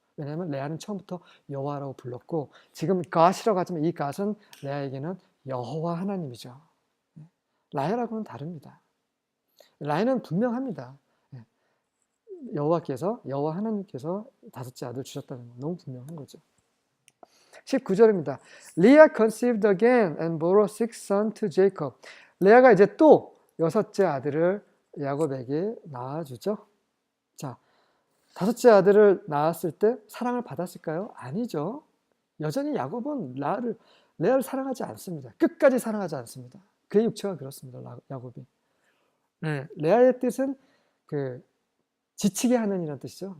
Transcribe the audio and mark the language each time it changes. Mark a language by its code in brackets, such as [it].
[ko] 왜냐하면 레아는 처음부터 여호와라고 불렀고 지금 God이라고 하지만 이 God은 레아에게는 여호와 하나님이죠. 라헬하고는 다릅니다. 라헬은 분명합니다. 여호와 하나님께서 5째 아들 주셨다는 거 너무 분명한 거죠. 19절입니다. [en] Leah conceived again and bore a sixth son to Jacob. [ko] 레아가 이제 또 6째 아들을 야곱에게 낳아주죠. 자, 5째 아들을 낳았을 때 사랑을 받았을까요? 아니죠. 여전히 야곱은 레아를 사랑하지 않습니다. 끝까지 사랑하지 않습니다. 그의 육체가 그렇습니다. 야곱이. 레아의 뜻은 지치게 하는 이라는 뜻이죠.